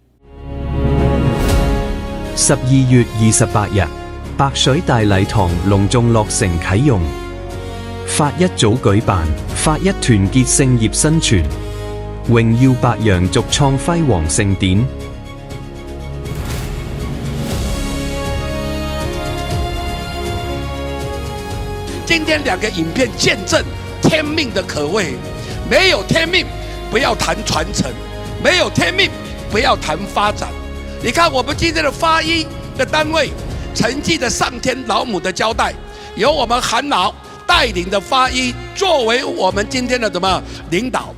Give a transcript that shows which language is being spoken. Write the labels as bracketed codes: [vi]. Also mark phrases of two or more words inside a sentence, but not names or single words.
[zh] 12 月28日，白水大禮堂隆重落成啟用，法一組舉辦法一團結聖業新傳，榮耀白楊續創輝煌盛典。今天2個影片見證天命的可畏，沒有天命不要談傳承，沒有天命不要談發展。你看我們今天的發一的單位，承繼着上天老母的交代，由我們韓老帶領的發一作為我們今天的什麼領導。